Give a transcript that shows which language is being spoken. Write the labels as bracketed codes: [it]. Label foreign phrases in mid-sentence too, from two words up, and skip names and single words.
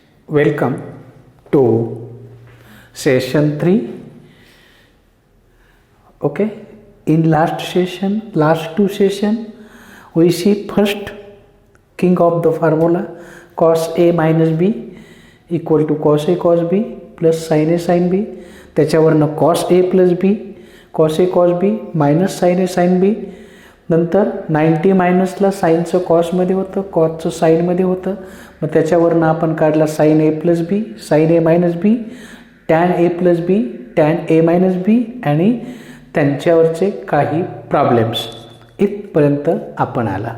[en] Welcome to session 3. Okay, in last two session, we see first king of the formula cos A minus B equal to cos A cos B plus sin A sin B. [mr] त्याच्यावरनं [en] cos A plus B cos A cos B minus sin A sin B. [mr] नंतर 90 मायनसला साईनचं कॉसमध्ये होतं, कॉसचं साईनमध्ये होतं. मग त्याच्यावरनं आपण काढला [en] sine A plus B, sine A minus B, tan A plus B, tan A minus B [mr] आणि त्यांच्यावरचे काही प्रॉब्लेम्स इथपर्यंत आपण आला.